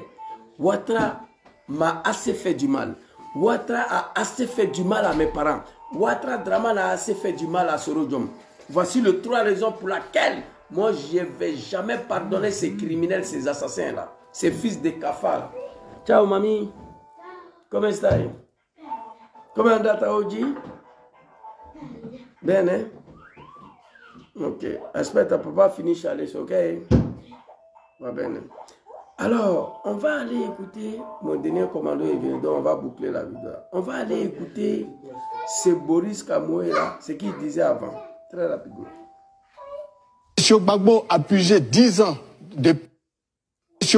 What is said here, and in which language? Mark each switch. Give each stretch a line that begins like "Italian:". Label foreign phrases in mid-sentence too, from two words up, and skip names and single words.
French: Ouattara m'a assez fait du mal. Ouattara a assez fait du mal à mes parents. Ouattara Dramane a assez fait du mal à Sorodjom. Voici les 3 raisons pour lesquelles moi, je ne vais jamais pardonner ces criminels, ces assassins-là. Ces fils de cafards. Ciao, mamie.
Italian: Comment stai? Come è andata oggi? Bene? Ok. Aspetta, papa finisce adesso, ok? Va bene.
French: Alors, on va aller écouter, mon dernier commando est venu, donc on va boucler la vidéo. On va aller écouter ce Boris Kamoué là, ce qu'il disait avant, très rapidement. M. Gbagbo a purgé 10 ans de... M.